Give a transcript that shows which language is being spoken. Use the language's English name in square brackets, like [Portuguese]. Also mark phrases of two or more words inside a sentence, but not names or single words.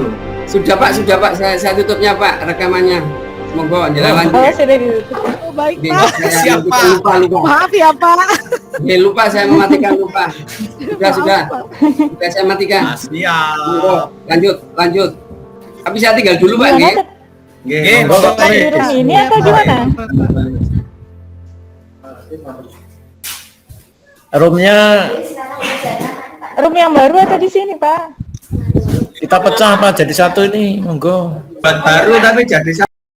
[Indonesian] Sudah Pak, saya tutupnya Pak rekamannya. Monggo jalan lanjut. Oh, sudah ditutup. Oh, baik Oke, Pak. Siap, Pak. Lupa. Maaf ya Pak. Lupa saya mematikan lupa. Sudah saya matikan. Siap. Monggo, lanjut. Tapi saya tinggal dulu Pak, nggih. Nggih, Tetap di room ini atau gimana? Roomnya Room yang baru atau di sini Pak? kita pecah apa jadi satu ini, monggo. Baru tapi jadi